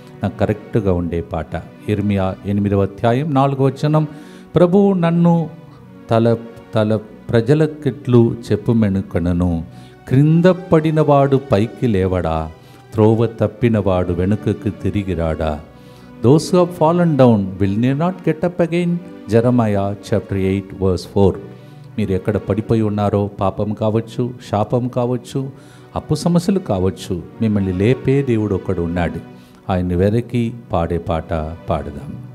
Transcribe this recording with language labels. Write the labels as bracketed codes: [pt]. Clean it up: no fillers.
[te] నాకు కరెక్ట్గా ఉండే పాట. ఇర్మియా 8వ అధ్యాయం 4వ వచనం, ప్రభువు నన్ను తల ప్రజలకిట్లు చెప్పుమెనుకనను, క్రింద పడినవాడు పైకి లేవడా, త్రోవ తప్పినవాడు వెనుకకు తిరిగిరాడా. [en] Those who have fallen down will not get up again. Jeremiah chapter 8 verse 4. [te] మీరు ఎక్కడ పడిపోయి ఉన్నారో, పాపం కావచ్చు, శాపం కావచ్చు, అప్పు సమస్యలు కావచ్చు, మిమ్మల్ని లేపే దేవుడు ఒకడు ఉన్నాడు. ఆయన్ని వెదకి పాడే పాట పాడదాం.